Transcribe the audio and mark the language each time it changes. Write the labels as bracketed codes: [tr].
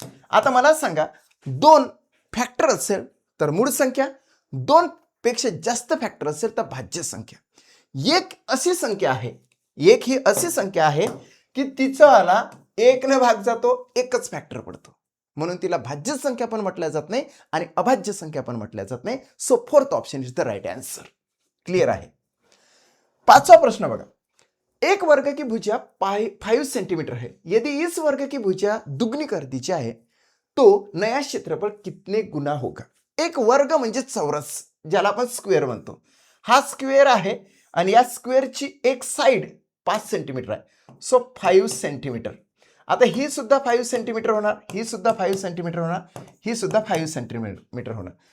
[mr] आता मला सांगा, 2 फॅक्टर असेल तर मूळ संख्या, 2 पेक्षा जास्त फॅक्टर असेल तर भाज्य संख्या. एक अशी संख्या आहे, एक ही अशी संख्या आहे की तिचावाला 1ने भाग जातो, एकच फॅक्टर पडतो, म्हणून तिला भाज्य संख्या पण म्हटल्या जात नाही आणि अभाज्य संख्या पण म्हटल्या जात नाही. [en] So fourth option is the right answer. [mr] Clear आहे. 5वां प्रश्न बघा. [hi] एक वर्ग की भुजा 5 सेंटीमीटर है, यदि इस वर्ग की भुजा दुगनी कर दी जाए तो नया क्षेत्रफळ कितने गुना होगा. [mr] एक वर्ग म्हणजे चौरस, ज्याला आपण स्क्वेअर म्हणतो. हा स्क्वेअर आहे आणि या स्क्वेअरची एक साइड 5 सेंटीमीटर आहे. So 5 centimetre. आता ही सुद्धा 5 सेंटीमीटर होणार, ही सुद्धा 5 सेंटीमीटर होणार, ही सुद्धा 5 सेंटीमीटर होणार.